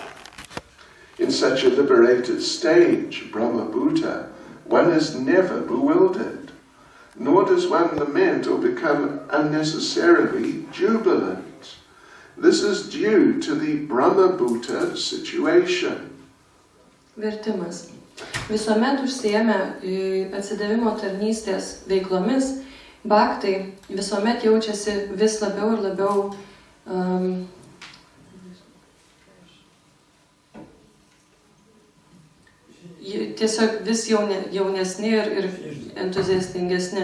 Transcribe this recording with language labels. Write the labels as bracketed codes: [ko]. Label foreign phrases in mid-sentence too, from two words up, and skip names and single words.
[en] In such a liberated stage, Brahma-bhuta, one is never bewildered, nor does one lament or become unnecessarily jubilant. This is due to the Brahma-bhuta situation. [lt] Vertimas. Visuomet užsiėmę atsidavimo tarnystės veiklomis, bhaktai visuomet jaučiasi vis labiau ir labiau tiesiog vis jaunesni ir entuziastingesni.